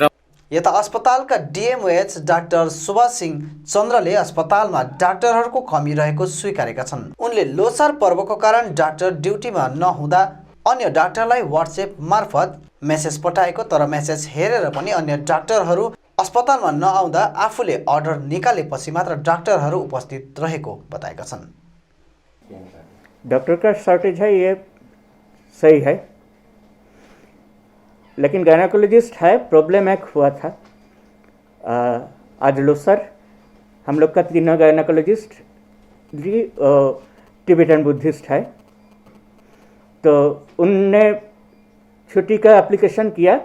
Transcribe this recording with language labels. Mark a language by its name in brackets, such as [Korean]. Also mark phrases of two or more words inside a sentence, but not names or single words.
[Nepali] यता अस्पतालका डिएमओएच डाक्टर सुभाष सिंह चन्द्रले अस्पतालमा डाक्टरहरूको कमी रहेको स्वीकारेका छन्। उनले लोसार पर्वको कारण डाक्टर ड्युटीमा नहुँदा अन्य डाक्टरलाई व्हाट्सएप मार्फत मेसेज पठाएको, तर मेसेज हेरेर पनि अन्य डाक्टरहरू अस्पतालमा नआउँदा आफूले अर्डर निकालेपछि मात्र डाक्टरहरू उपस्थित रहेको बताएका छन्। [Hindi] डॉक्टर का शॉर्टेज है, ये सही है, लेकिन गायनाकोलॉजिस्ट है, प्रॉब्लम एक हुआ था आज लोसर हम लोग का 3 गायनाकोलॉजिस्ट जी [English] Tibetan Buddhist [Hindi] है, तो उनने छुट्टी का एप्लीकेशन किया।